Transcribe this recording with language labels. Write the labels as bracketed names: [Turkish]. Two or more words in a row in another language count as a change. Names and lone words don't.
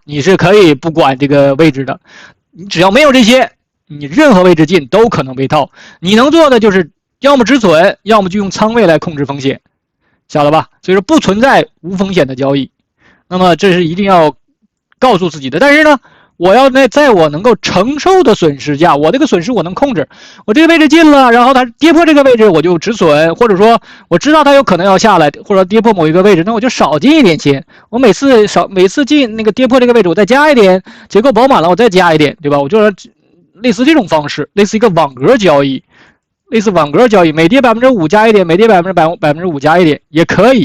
[Chinese] 你是可以不管這個位置的，你只要沒有這些，你任何位置進都可能被套。你能做的就是要麼止損，要麼就用倉位來控制風險，曉得吧？所以說不存在無風險的交易，那麼這是一定要告訴自己的。但是呢，我要在我能夠承受的損失下，我這個損失我能控制，我這個位置進了，然後它跌破這個位置我就止損，或者說我知道它有可能要下來，或者跌破某一個位置，那我就少進一點錢。我每次進那個跌破這個位置我再加一點，結構飽滿了我再加一點，對吧？我就是類似這種方式，類似一個網格交易，每跌5%加一點，每跌5%加一點也可以。